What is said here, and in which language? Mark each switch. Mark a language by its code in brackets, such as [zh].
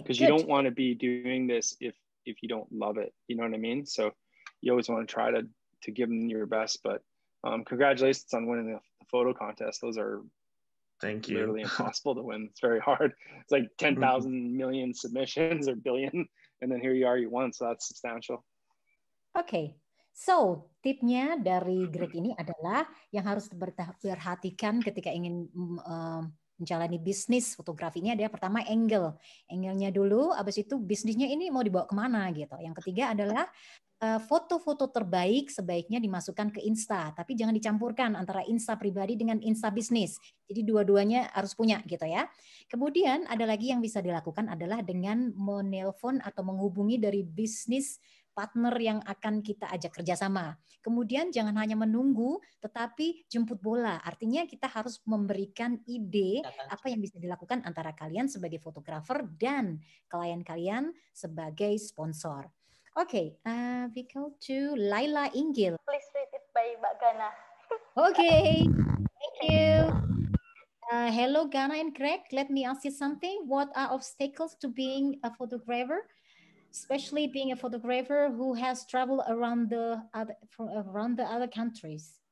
[en] Because you don't want to be doing this if you don't love it. You know what I mean? So you always want to try to give them your best. But congratulations on winning the photo contest. Those are Thank you. literally impossible to win. It's very hard. It's like 10,000 million submissions or billion. And then here you are, you won. So that's substantial. Okay. [id] So, tipnya dari Gregg ini adalah yang harus diperhatikan ketika ingin menjalani bisnis fotografi ini adalah pertama angle-nya dulu, habis itu bisnisnya ini mau dibawa kemana gitu. Yang ketiga adalah foto-foto terbaik sebaiknya dimasukkan ke Insta, tapi jangan dicampurkan antara Insta pribadi dengan Insta bisnis. Jadi dua-duanya harus punya gitu ya. Kemudian ada lagi yang bisa dilakukan adalah dengan menelpon atau menghubungi dari bisnis partner yang akan kita ajak kerjasama. Kemudian jangan hanya menunggu, tetapi jemput bola. Artinya kita harus memberikan ide apa yang bisa dilakukan antara kalian sebagai fotografer dan klien kalian sebagai sponsor. [en] Okay, we go to Laila Inggil. Please read it by Mbak Gana. Okay, thank you. Hello, Gana and Gregg. Let me ask you something. What are obstacles to being a photographer? Especially being a photographer who has traveled around the other countries.